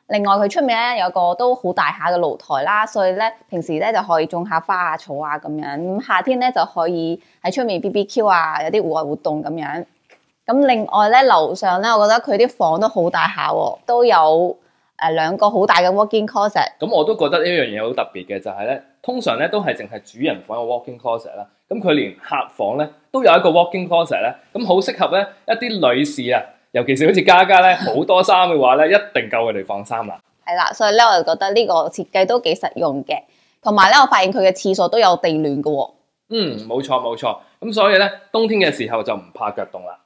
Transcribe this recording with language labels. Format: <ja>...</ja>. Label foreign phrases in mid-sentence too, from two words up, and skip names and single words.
<yue>另外佢出面咧有個都好大下嘅露台啦，所以咧平時咧就可以種下花啊草啊咁樣。咁夏天咧就可以喺出面 BBQ 啊，有啲戶外活動咁樣。咁另外咧樓上咧，我覺得佢啲房都好大下喎，都有2個好大嘅</yue> <en>walk-in closet。</en> <yue>咁我都覺得呢樣嘢好特別嘅，就係咧，通常咧都係淨係主人房有</yue> <en>walk-in closet</en> <yue>啦。咁佢連客房咧都有一個</yue> <en>walk-in closet</en> <yue>咧，咁好適合咧一啲女士啊，尤其是好似嘉嘉咧好多衫嘅話咧，一定夠佢哋放衫啦。係啦，所以咧我就覺得呢個設計都幾實用嘅，同埋咧我發現佢嘅廁所都有地暖嘅喎。冇錯冇錯，咁所以咧冬天嘅時候就唔怕腳凍啦。</yue>